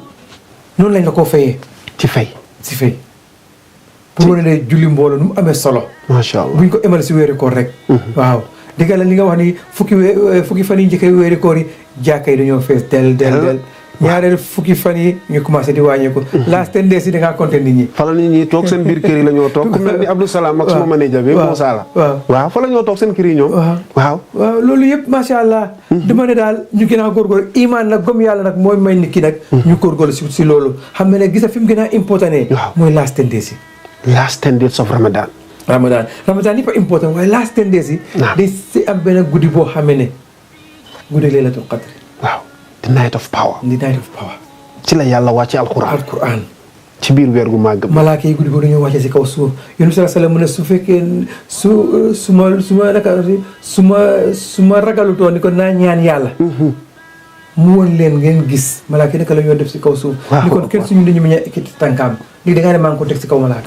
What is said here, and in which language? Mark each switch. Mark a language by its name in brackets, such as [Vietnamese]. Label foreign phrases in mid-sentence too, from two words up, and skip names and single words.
[Wolof] noonu lañ la koo fayee ci fay si fay pour wane ne julli mbooloo nu mu amee solo [Arabic] ما شاء الله [Wolof] buñ ko émale si weeri koor rek waaw dëgg la li nga wax ni fukki fan yi njëkkee weeri koor yi jàkka yi dañoo fees del ñaareel fukki fan yi ñu commencé di wàññeeku [English] last 10 days [Wolof] yi da ngaa compter nit ñi fa la nit ñi toog seen biir kër yi la ñoo toog ku mel ni Abdou Salam ak suma manager bi Moussa la waaw fa la ñoo toog seen kër yi ñoom waaw loolu yëpp [Arabic] ما شاء الله [Wolof] dama ne daal ñu gën a góorgóorlu iman nag gëm yàlla nag mooy may nit ki nag ñu góorgóorlu si loolu xam ne gisa fi mu gën a important mooy [English] last 10 days [Wolof] yi [English] last 10 days of Ramadan [Wolof] yëpp a important waaye [English] last 10 days [Wolof] yi day si am benn guddi boo xamee ne guddi [Arabic] ليلة القدر [Wolof] waaw [English] the night of power [Wolof] ci la yàlla wàcce alquran ci biir weer gu màgg malaaka yi guddi boobu dañoo wàcce si kaw suuf yonent bi [Arabic] صلى الله عليه وسلم [Wolof] mu ne su fekkee su ma ragalutoon ni ko naa ñaan yàlla mu woon leen ngeen gis malaaka yi naka la ñoo def si kaw suuf ni kon kenn suñu dañu mën a ekkiti tànkaam lii da ngaa ne maa ngi ko teg si kaw malaaka